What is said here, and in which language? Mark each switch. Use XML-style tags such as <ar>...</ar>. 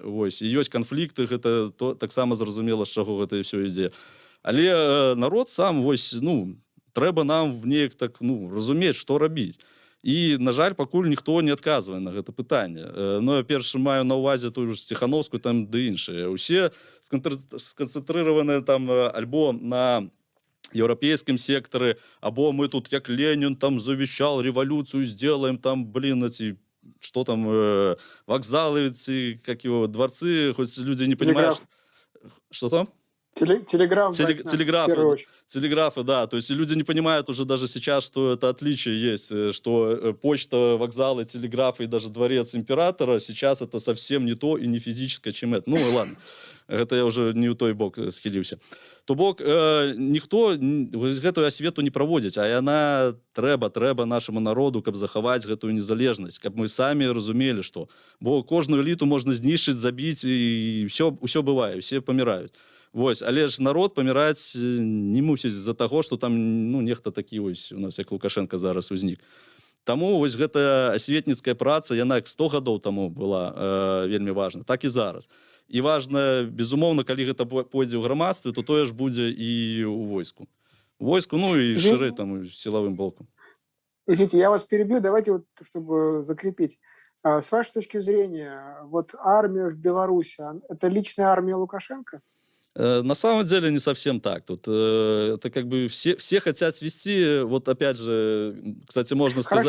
<be>Вось, і ёсць канфлікты, гэта таксама зразумела, з чаго гэта ўсё ідзе. Але народ сам, вось, ну, трэба нам неяк так, ну, разумець, што рабіць. І, на жаль, пакуль ніхто не адказвае на гэта пытанне. Ну, я перш маю на ўвазе тую ж Ціхановскую, там, ды іншыя. Усе сканцэнтрыраваныя там альбо на еўрапейскім сектары, або мы тут, як Ленін, там,</be> <ru>завещал, революцию сделаем, там, блин, эти, что там, вокзалы, ці, как его, дворцы, хоть люди не понимают. Что там? Телеграф, да, в Телеграфы, первую очередь. телеграфы, да. То есть люди не понимают уже даже сейчас, что это отличие есть, что почта, вокзалы, телеграфы и даже дворец императора сейчас это совсем не то и не физическое, чем это. Ну, ладно.</ru> <be>Гэта я уже не ў той бок схіліўся. То бок ніхто гэтую асвету не праводзіць, а яна трэба нашаму народу, каб захаваць гэтую незалежнасць, каб мы самі разумелі, што бо кожную эліту можна знішчыць, забіць і ўсё бывае, усе паміраюць. Вось, але ж народ паміраць не мусіць з-за таго, што там нехта такі вось у нас як Лукашенко зараз узнік. Таму вось гэта асветніцкая праца, яна 100 гадоў таму была вельмі важна, так і зараз. І важна, безумоўна, калі гэта пойдзе ў грамадстве, то тое ж будзе і ў войску. У войску, ну і шырэй там сілавым блокам.</be> <ru>Извините, я вас перебью, давайте вот, чтобы закрепить. С вашей точки зрения, вот армия в Беларуси, это личная армия Лукашенко? На самом деле не совсем так. Тут это как бы все хотят свести, вот опять же, кстати, можно сказать...</ru>